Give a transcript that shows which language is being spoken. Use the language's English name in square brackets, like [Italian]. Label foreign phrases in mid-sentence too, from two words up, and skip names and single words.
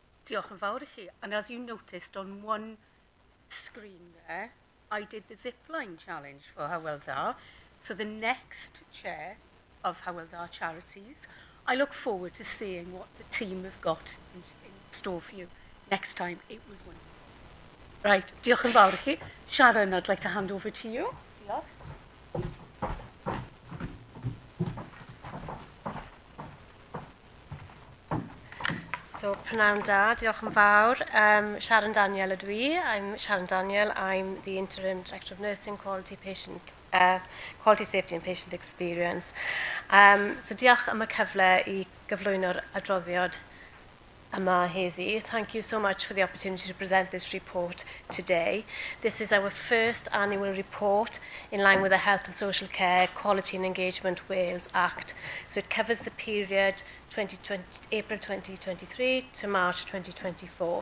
[Welsh] Diolch yn fawr I chi. [English] And as you noticed on one screen there, I did the zipline challenge for Hywel Dda. So the next chair of Hywel Dda Charities, I look forward to seeing what the team have got in store for you next time. It was wonderful. Right, [Welsh] diolch yn fawr I chi. [English] Sharon, I'd like to hand over to you. [Welsh] Diolch. So, prynawn da, diolch yn fawr. Sharon Daniel ydw I. [English] I'm Sharon Daniel. I'm the Interim Director of Nursing, Quality Safety and Patient Experience. So, [Welsh] diolch am y cyfle I gyflwyno'r adroddiad yma heddi. [English] Thank you so much for the opportunity to present this report today. This is our first annual report in line with the Health and Social Care Quality and Engagement Wales Act. So it covers the period April 2023 to March 2024.